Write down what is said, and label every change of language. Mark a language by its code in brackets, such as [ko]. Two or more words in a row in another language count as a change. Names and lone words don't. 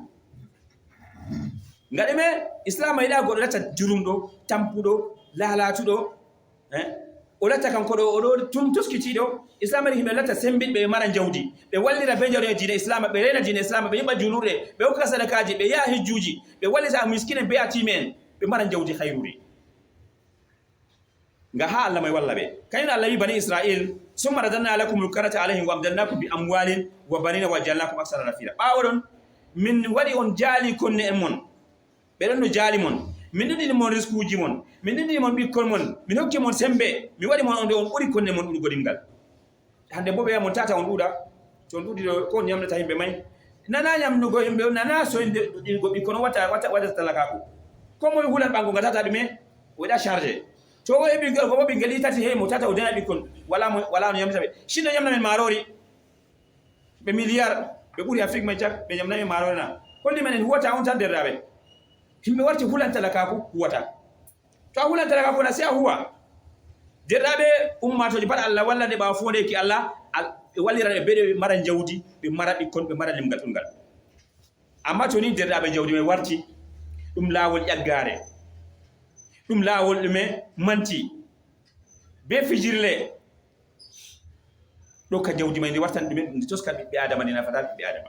[ff] Ngaɗume Islam yiɗa goɗɗo latta jurumɗo tampuɗo lalatuɗo o latta kanko ɗo oɗo tum toskitiɗo. Islam yiɗi himɓe latta sembiɗɓe ɓe mara jawdi ɓe wallira be jawdi e diina Islam ɓe rena diina Islam ɓe yiɓa julurɗe ɓe hokka sadakaji ɓe yaha hijjuji ɓe wallita miskine be atime en ɓe mara jawdi hayruri nga ha Allah may walla ɓe. Kañum Allah wi [ar] بني إسرائيل ثم رددنا لكم الكرة عليهم وأمددناكم بأموال وبنين وجعلناكم أكثر نفيرا. [ff] Ɓawo ɗon min waɗi on jaali konne en mon ɓe ɗon no jaali mon min ɗuɗɗini mon riskuji mon min ɗuɗɗini mon ɓikkon mon min hokki mon sembe mi waɗi mon onde on ɓuri konne mon ɗuɗugo ɗimgal. Hande bo ɓe wiya mon tata on ɗuuɗa to on ɗuuɗi ɗo ko on ñamnata yimɓe may nana ñamnugo yimɓe nana soyde ɗuɗɗingo ɓikkon on waɗata talakaku ko moye hulan ɓango nga tata ɗume waɗa chargé to o heɓi ko bo ɓinguel ɗi tati hey mo tata o dena ɓikkon wala no ñamnata ɓe sinno ñamna men marori ɓe milliard ɓe ɓuri Afrique may cak ɓe ñamna men marori na holli men en huwata on tan derraɓe himɓe warti hulan talakaku huwata to a hulan talakaku na sai a huwa derraɓe ummatoji pat Allah walla nde ɓawa fonde ki Allah ɓe wallira ɓe ɓe mara jawdi ɓe mara ɓikkon ɓe mara limgal ɗumgal. Amma to ni derraɓe jawdi may warti ɗum laawol ƴaggare ɗum laawol ɗume manti be fijirle ɗo ka jawdi may ndi wartan ɗume ndi toska ɓiɓɓe adama ndi nafata ɓiɓɓe adama.